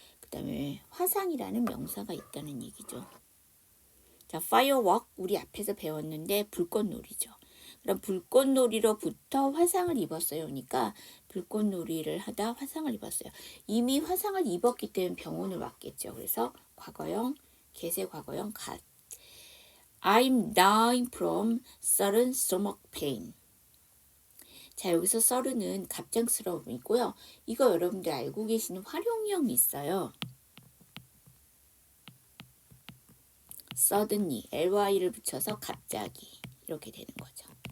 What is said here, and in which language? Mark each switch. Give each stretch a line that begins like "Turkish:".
Korean: 그 다음에 화상이라는 명사가 있다는 얘기죠. 자, firework 우리 앞에서 배웠는데 불꽃놀이죠. 그럼 불꽃놀이로부터 화상을 입었어요. 그러니까 불꽃놀이를 하다 화상을 입었어요. 이미 화상을 입었기 때문에 병원을 왔겠죠. 그래서 과거형, 개세 과거형 got.
English: I'm dying from sudden stomach pain.
Korean: 자, 여기서 sudden은 갑작스러움이고요. 이거 여러분들 알고 계시는 활용형이 있어요. suddenly, ly를 붙여서 갑자기 이렇게 되는 거죠.